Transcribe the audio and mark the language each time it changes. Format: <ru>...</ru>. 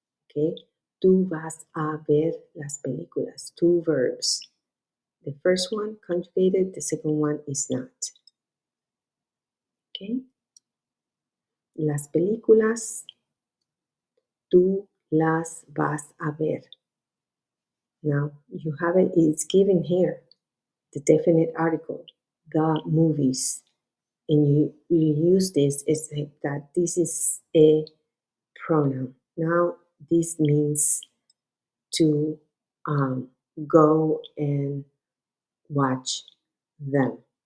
<es>Okay, tú vas a ver las películas.</es> <en>Two verbs. The first one conjugated, the second one is not.</en> <es>Okay, las películas tú las vas a ver.</es> <en>Now you have it, it's given here, the definite article, the movies. And you use this as that this is a pronoun. Now this means to go and watch them.</en>